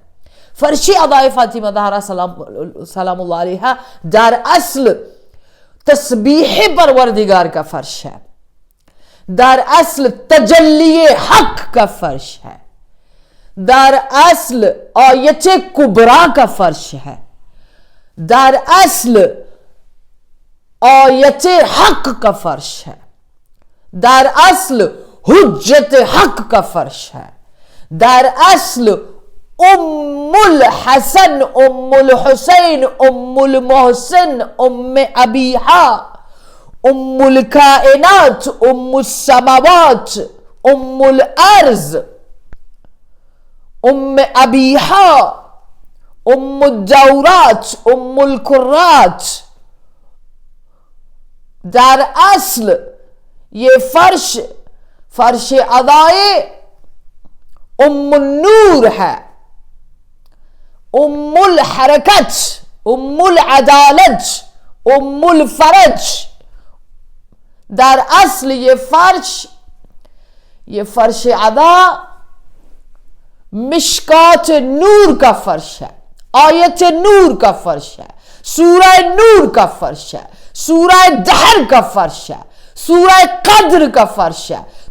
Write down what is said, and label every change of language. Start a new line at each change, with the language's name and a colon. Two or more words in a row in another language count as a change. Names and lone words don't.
Urdu: فرش اعضائے فاطمہ زہرا
Arabic: سلام اللہ علیہا
Urdu: در اصل تسبیح پروردگار کا فرش ہے، در اصل تجلی حق کا فرش ہے، در اصل آیت کبریٰ کا فرش ہے، در اصل آیت حق کا فرش ہے، در اصل حجت حق کا فرش ہے، در اصل
Arabic: ام الحسن ام الحسین ام المحسن ام ابیہا ام الکائنات ام السماوات ام الارض ام ابیہا ام الدورات ام الکرات.
Urdu: در اصل یہ فرش اعضائے
Arabic: ام النور
Urdu: ہے،
Arabic: ام الحرکت ام العدالت ام الفرج.
Urdu: در اصل یہ فرش اعضا مشکات نور کا فرش ہے، آیت نور کا فرش ہے، سورہ نور کا فرش ہے، سورہ دہر کا فرش ہے، سورہ قدر کا فرش ہے،